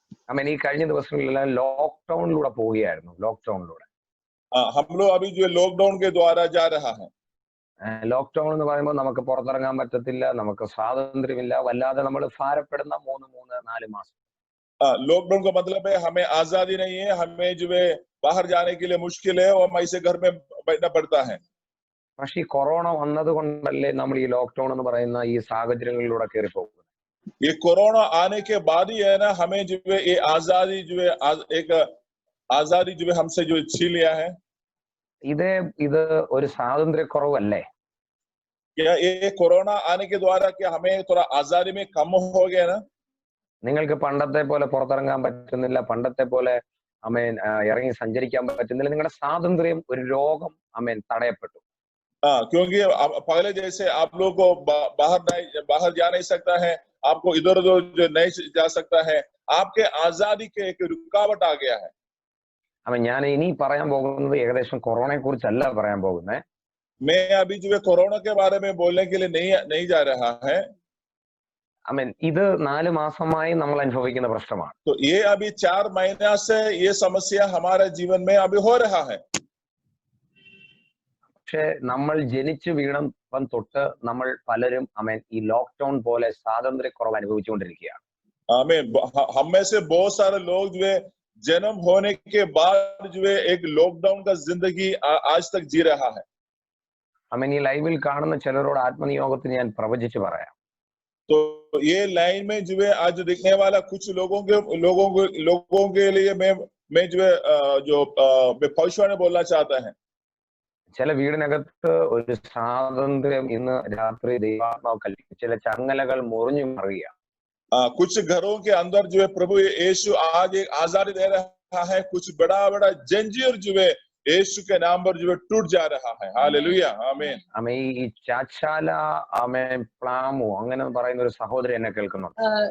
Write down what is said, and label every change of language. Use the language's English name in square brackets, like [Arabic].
[Malayalam] ആമേൻ ഈ കഴിഞ്ഞ ദിവസങ്ങളിലെല്ലാം ലോക്ക്ഡൌണിലൂടെ പോവുകയായിരുന്നു. ലോക്ക്ഡൌണിലൂടെ [Hindi] हम लोग अभी जो लॉकडाउन के द्वारा जा रहा है। [Malayalam] ലോക്ക്ഡൌൺ എന്ന് പറയുമ്പോൾ നമുക്ക് പുറത്തിറങ്ങാൻ പറ്റത്തില്ല, നമുക്ക് സ്വാതന്ത്ര്യമില്ല, വല്ലാതെ നമ്മൾ ഭാരപ്പെടുന്ന 3-4 മാസം. [Hindi] लॉकडाउन का मतलब है हमें आजादी नहीं है, हमें जो है बाहर जाने के लिए मुश्किल है और हमें इसे घर में बैठना पड़ता है। [Malayalam] പക്ഷെ ഈ കൊറോണ വന്നത് കൊണ്ടല്ലേ നമ്മൾ ഈ ലോക്ക്ഡൌൺ എന്ന് പറയുന്ന ഈ സാഹചര്യങ്ങളിലൂടെ കയറി പോകുന്നത്. [Hindi] ये कोरोना आने के बाद ही है ना हमें जो है ये आजादी जो है एक आजादी जो है हमसे जो छीन लिया है। [Malayalam] ഇത് ഒരു സ്വാതന്ത്ര്യക്കുറവല്ലേ? [Hindi] क्या ये कोरोना आने के द्वारा क्या हमें थोड़ा आजादी में कम हो गया ना? [Malayalam] നിങ്ങൾക്ക് പണ്ടത്തെ പോലെ പുറത്തിറങ്ങാൻ പറ്റുന്നില്ല, പണ്ടത്തെ പോലെ അമേൻ ഇറങ്ങി സഞ്ചരിക്കാൻ പറ്റുന്നില്ല. നിങ്ങളുടെ സ്വാതന്ത്ര്യം ഒരു രോഗം അമേൻ തടയപ്പെട്ടു. [Hindi] क्योंकि पहले जैसे आप लोग को बाहर जा नहीं सकता है, आपको इधर उधर नहीं जा सकता है, आपके आजादी के एक रुकावट आ गया है। [Malayalam] അപ്പൊ ഞാൻ ഇനി പറയാൻ പോകുന്നത് ഏകദേശം കൊറോണയെ കുറിച്ചല്ല പറയാൻ പോകുന്നത്. [Hindi] मैं अभी जो है कोरोना के बारे में बोलने के लिए नहीं जा रहा है। [Malayalam] അമേൻ. ഇത് 4 മാസമായി നമ്മൾ അനുഭവിക്കുന്ന പ്രശ്നമാണ്. [Hindi] तो ये अभी 4 महीना से ये समस्या हमारे जीवन में अभी हो रहा है। [Malayalam] പക്ഷെ നമ്മൾ ജനിച്ചു വീണപ്പം തൊട്ട് നമ്മൾ പലരും അമേൻ ഈ ലോക്ക്ഡൌൺ പോലെ സ്വാതന്ത്ര്യക്കുറവ് അനുഭവിച്ചുകൊണ്ടിരിക്കുകയാണ്. [Hindi] आमीन। हम में से बहुत सारे लोग जो है जन्म होने के बाद जो है एक लॉकडाउन का जिंदगी आज तक जी रहा है। [Malayalam] അമേൻ. ഈ ലൈവിൽ കാണുന്ന ചിലരോട് ആത്മനിയോഗത്തിന് ഞാൻ പ്രവചിച്ചു പറയാം. [Hindi] तो ये लाइन में जो है आज दिखने वाला कुछ लोगों के लिए मैं जो है मैं भविष्यवाणी बोलना चाहता है। [Malayalam] ചില വീടിനകത്ത് ഒരു സ്വാതന്ത്ര്യം ഇന്ന് രാത്രി ദൈവാത്മാവ് കൽപ്പിച്ചു. ചില ചങ്ങലകൾ മുറിഞ്ഞു മറിയുക. [Hindi] कुछ घरों के अंदर जो है प्रभु यीशु आज एक आजादी दे रहा है। कुछ बड़ा जंजीर जो है यीशु के नाम पर जो है टूट जा रहा है। हालेलुया, आमीन। [Malayalam] അമേ ഈ ചാച്ചാല അമേ പ്ലാമു അങ്ങനെ പറയുന്ന ഒരു സഹോദരി എന്നെ കേൾക്കുന്നുണ്ട്.